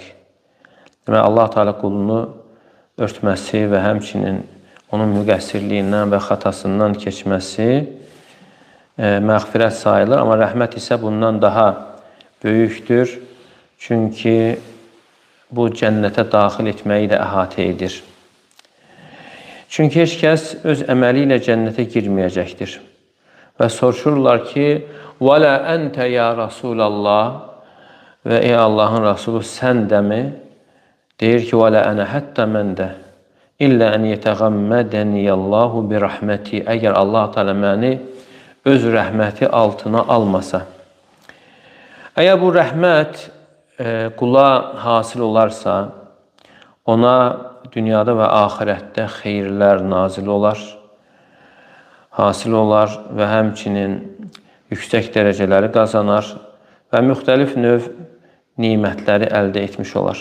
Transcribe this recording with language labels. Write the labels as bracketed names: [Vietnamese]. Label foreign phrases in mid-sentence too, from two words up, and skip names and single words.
[Azerbaijani] Demək, Allah Teala qulunu örtməsi və həmçinin onun müqəssirliyindən və xatasından keçməsi məğfirət sayılır. Amma rəhmət isə bundan daha böyükdür. Çünki bu cənnətə daxil etməyi də əhatə edir. Çünki heç kəs öz əməli ilə cənnətə girməyəcəkdir. Və soruşurlar ki, [Arabic] وَلَا أَنْتَ يَا رَسُولَ اللّٰهِ [Azerbaijani] və ey Allahın Rasulü sən də mi? Deyir ki, [Arabic] وَلَا أَنَا [Azerbaijani] həttə mən də [Arabic] إلا أن يتغمدني الله برحمته. [Azerbaijani] Əgər Allah Teala məni öz rəhməti altına almasa. Əgər bu rəhmət qula hasil olarsa, ona dünyada və axirətdə xeyirlər nazil olar, hasil olar və həmçinin yüksək dərəcələri qazanar və müxtəlif növ nimətləri əldə etmiş olar.